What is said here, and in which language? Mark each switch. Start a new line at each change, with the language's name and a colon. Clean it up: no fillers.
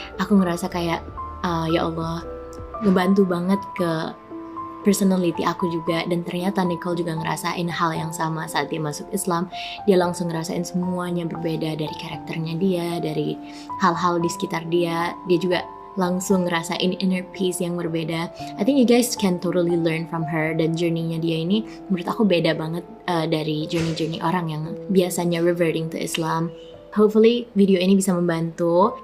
Indonesian: Aku ngerasa kayak ya Allah, ngebantu banget ke personality aku juga. Dan ternyata Nicole juga ngerasain hal yang sama saat dia masuk Islam. Dia langsung ngerasain semuanya berbeda, dari karakternya dia, dari hal-hal di sekitar dia. Dia juga langsung ngerasain inner peace yang berbeda.
English: I think you guys can totally learn from her.
Indonesian: Dan journey-nya dia ini menurut aku beda banget dari journey-journey orang yang biasanya
English: reverting to Islam.
Indonesian: Hopefully video ini bisa membantu.